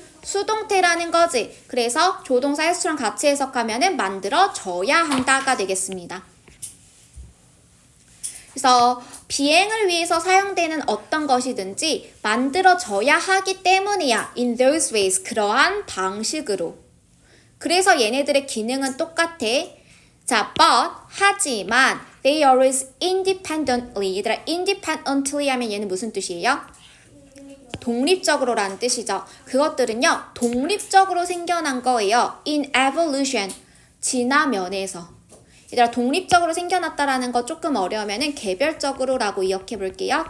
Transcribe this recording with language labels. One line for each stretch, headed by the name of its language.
Korean: 수동태라는 거지. 그래서 조동사 has to랑 같이 해석하면은 만들어져야 한다가 되겠습니다. 그래서 비행을 위해서 사용되는 어떤 것이든지 만들어져야 하기 때문이야.
English: In those ways. 그러한 방식으로.
Korean: 그래서 얘네들의 기능은 똑같아.
English: 자, but 하지만 they always independently.
Korean: 얘들아, independently 하면 얘는 무슨 뜻이에요? 독립적으로라는 뜻이죠. 그것들은요, 독립적으로 생겨난 거예요.
English: In evolution. 진화면에서.
Korean: 얘들아, 독립적으로 생겨났다라는 거 조금 어려우면은 개별적으로라고 기억해 볼게요.